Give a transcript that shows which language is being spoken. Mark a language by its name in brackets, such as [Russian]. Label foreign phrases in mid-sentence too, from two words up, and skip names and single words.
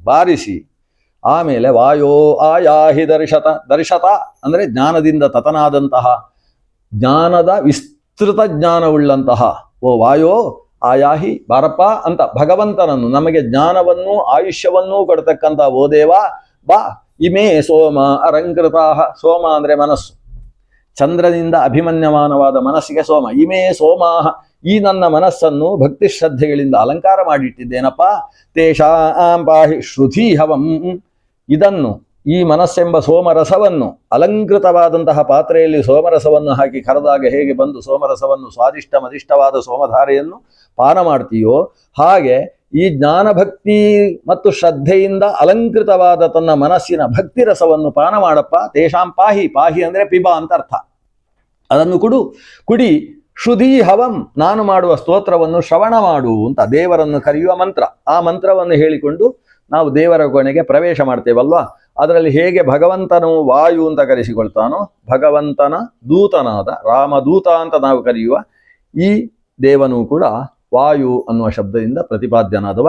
[Kannada] ಬಾರಿಸಿ ಆಮೇಲೆ [Sanskrit] ವಾಯೋ ಆಯಾಹಿ ದರ್ಶತ [Kannada] ಅಂದರೆ ಜ್ಞಾನದಿಂದ ತತನಾದಂತಹ, ಜ್ಞಾನದ ವಿಸ್ತೃತ ಜ್ಞಾನವುಳ್ಳಂತಹ [Sanskrit] ಓ ವಾಯೋ ಆಯಾಹಿ [Kannada] ಬಾರಪ್ಪ ಅಂತ ಭಗವಂತನನ್ನು, ನಮಗೆ ಜ್ಞಾನವನ್ನು ಆಯುಷ್ಯವನ್ನೂ ಕೊಡ್ತಕ್ಕಂಥ ಓ ದೇವ ಬಾ. [Sanskrit] ಇಮೇ ಸೋಮ ಅಲಂಕೃತಾ, [Kannada] ಸೋಮ ಅಂದರೆ ಮನಸ್ಸು, ಚಂದ್ರನಿಂದ ಅಭಿಮನ್ಯಮಾನವಾದ ಮನಸ್ಸಿಗೆ ಸೋಮ. [Sanskrit] ಇಮೇ ಸೋಮಾಹ, [Kannada] ಈ ನನ್ನ ಮನಸ್ಸನ್ನು ಭಕ್ತಿ ಶ್ರದ್ಧೆಗಳಿಂದ ಅಲಂಕಾರ ಮಾಡಿಟ್ಟಿದ್ದೇನಪ್ಪ. [Sanskrit] ತೇಷಾಂ ಪಾಹಿ ಶ್ರುಧೀಹವಂ, [Kannada] ಇದನ್ನು ಈ ಮನಸ್ಸೆಂಬ ಸೋಮರಸವನ್ನು ಅಲಂಕೃತವಾದಂತಹ ಪಾತ್ರೆಯಲ್ಲಿ ಸೋಮರಸವನ್ನು ಹಾಕಿ ಕರೆದಾಗ ಹೇಗೆ ಬಂದು ಸೋಮರಸವನ್ನು ಸ್ವಾದಿಷ್ಟ ಮದಿಷ್ಟವಾದ ಸೋಮಧಾರೆಯನ್ನು ಪಾನ ಮಾಡ್ತೀಯೋ ಹಾಗೆ ಈ ಜ್ಞಾನಭಕ್ತಿ ಮತ್ತು ಶ್ರದ್ಧೆಯಿಂದ ಅಲಂಕೃತವಾದ ತನ್ನ ಮನಸ್ಸಿನ ಭಕ್ತಿ ರಸವನ್ನು ಪಾನ ಮಾಡಪ್ಪ. [Sanskrit] ತೇಷಾಂ ಪಾಹಿ, [Kannada] ಪಾಹಿ ಅಂದರೆ ಪಿಬ ಅಂತ ಅರ್ಥ. ಅದನ್ನು ಕುಡಿ. [Sanskrit] ಶ್ರುಧಿ ಹವಂ, [Kannada] ನಾನು ಮಾಡುವ ಸ್ತೋತ್ರವನ್ನು ಶ್ರವಣ ಮಾಡು ಅಂತ ದೇವರನ್ನು ಕರೆಯುವ ಮಂತ್ರ. ಆ ಮಂತ್ರವನ್ನು ಹೇಳಿಕೊಂಡು ನಾವು ದೇವರ ಕೋಣೆಗೆ ಪ್ರವೇಶ ಮಾಡ್ತೇವಲ್ವಾ. ಅದರಲ್ಲಿ ಹೇಗೆ ಭಗವಂತನು ವಾಯು ಅಂತ ಕರೆಸಿಕೊಳ್ತಾನೋ, ಭಗವಂತನ ದೂತನಾದ ರಾಮದೂತ ಅಂತ ನಾವು ಕರೆಯುವ ಈ ದೇವನೂ ಕೂಡ ವಾಯು ಅನ್ನುವ ಶಬ್ದದಿಂದ ಪ್ರತಿಪಾದ್ಯನಾದವ.